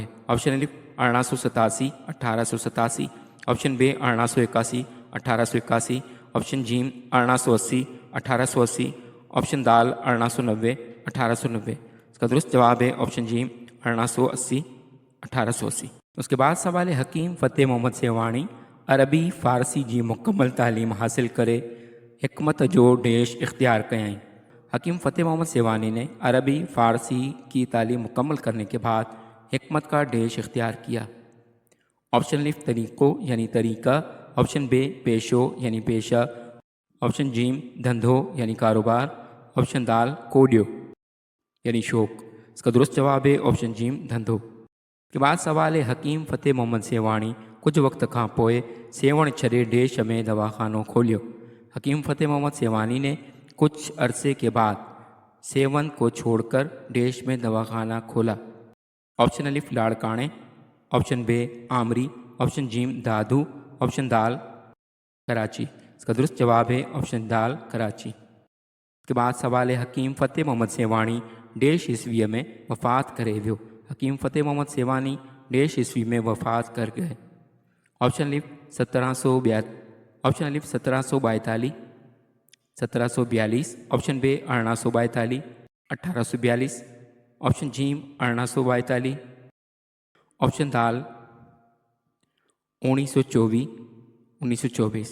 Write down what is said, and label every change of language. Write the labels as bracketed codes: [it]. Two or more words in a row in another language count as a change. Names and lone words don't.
[ur] آپشن الف 1887، 1887، آپشن بے 1881، 1881، آپشن جیم 1880، 1880، آپشن دال 1890، 1890. اس کا درست جواب ہے آپشن جیم 1880، 1880. اس کے بعد سوال ہے [sd] हकीम फ़तेह मोहम्मद सेवाणी अरबी फ़ारसी जी मुकम्मल तालीम हासिल करे हिकमत जो डेश इख्तियार कयाई। [ur] حکیم فتح محمد سیوانی نے عربی فارسی کی تعلیم مکمل کرنے کے بعد حکمت کا ڈیش اختیار کیا. آپشن الف طریقو یعنی طریقہ، آپشن بے پیشو یعنی پیشہ، آپشن جیم دھندو یعنی کاروبار، آپشن دال کوڈیو یعنی شوق. اس کا درست جواب ہے آپشن جیم دھندو. کے بعد سوال ہے [sd] हकीम फ़तेह मोहम्मद सेवाणी कुछ वक्त खां पोइ सेवण छॾे देश में दवाखानो खोलियो। [ur] حکیم فتح محمد سیوانی نے کچھ عرصے کے بعد سیون کو چھوڑ کر دیش میں دواخانہ کھولا. آپشن الف لاڑکانے، آپشن بے آمری، آپشن جیم دادو، آپشن دال کراچی. اس کا درست جواب ہے آپشن دال کراچی. اس کے بعد سوال ہے [sd] हकीम फ़तेह मोहम्मद सेवाणी देश ईस्वीअ में वफ़ात करे वियो। [ur] حکیم فتح محمد سیوانی دیش عیسوی میں وفات کر گئے. آپشن الف 1742، آپشن الف 1742، 1742، آپشن بے 1842، 1842، آپشن جیم 1842، آپشن دال 1924، 1924.